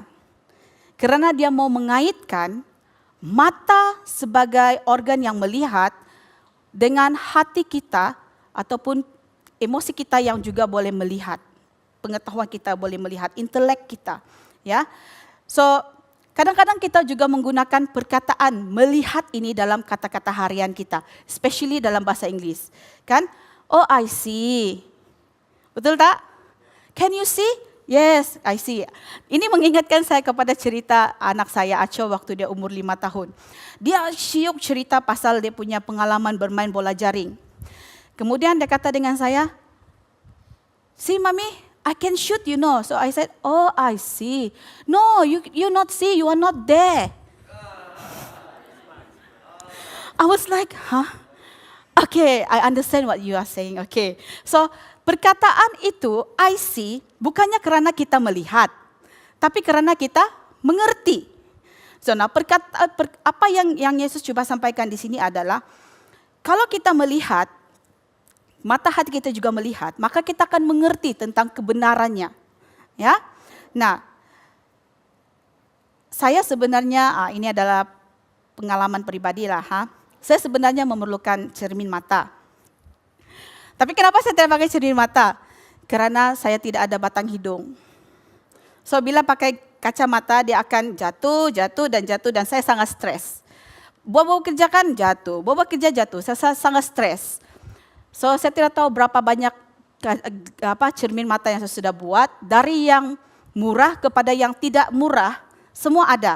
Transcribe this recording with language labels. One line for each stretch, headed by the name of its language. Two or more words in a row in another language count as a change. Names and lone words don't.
Malay: Kerana dia mau mengaitkan mata sebagai organ yang melihat dengan hati kita ataupun emosi kita yang juga boleh melihat. Pengetahuan kita boleh melihat, intelek kita. Ya, so kadang-kadang kita juga menggunakan perkataan melihat ini dalam kata-kata harian kita. Especially dalam bahasa Inggris. Kan?
English: Oh, I see.
Malay: Betul tak?
English: Can you see? Yes, I see.
Malay: Ini mengingatkan saya kepada cerita anak saya, Aco, waktu dia umur 5 tahun. Dia syuk cerita pasal dia punya pengalaman bermain bola jaring. Kemudian dia kata dengan saya,
English: see mami, I can shoot you know. So I said, oh I see. No, you not see, you are not there. I was like, huh? Okay, I understand what you are saying.
Malay: Okay, so perkataan itu,
English: I see,
Malay: bukannya kerana kita melihat, tapi kerana kita mengerti. So, nah, apa yang Yesus coba sampaikan di sini adalah, kalau kita melihat, mata hati kita juga melihat, maka kita akan mengerti tentang kebenarannya. Ya, nah, saya sebenarnya, ini adalah pengalaman pribadi lah. Saya sebenarnya memerlukan cermin mata. Tapi kenapa saya tidak pakai cermin mata? Karena saya tidak ada batang hidung. So bila pakai kacamata dia akan jatuh dan saya sangat stres. Bawa kerja kan jatuh, kerja jatuh, saya sangat stres. So saya tidak tahu berapa banyak cermin mata yang saya sudah buat. Dari yang murah kepada yang tidak murah, semua ada.